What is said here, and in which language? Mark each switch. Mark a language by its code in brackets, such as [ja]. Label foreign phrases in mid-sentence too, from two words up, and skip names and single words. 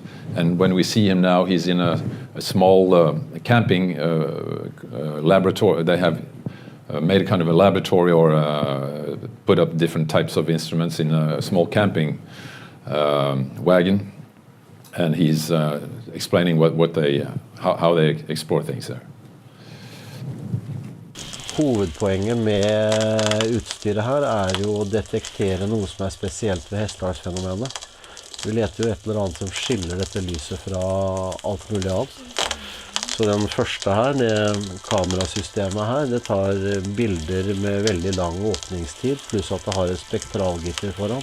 [en] And when we see him now, he's in a small camping laboratory. They have made a kind of a laboratory or put up different types of instruments in a small camping wagon. And he's explaining how they explore things there. [no] Hovedpoenget med utstyret her jo å detektere noe som spesielt ved Hessdalsfenomenet. Vi leter jo et eller annet som skiller dette lyset fra alt mulig annet. Så den første her, det kamerasystemet her, det tar bilder med veldig lang åpningstid, pluss at det har et spektralgitter foran.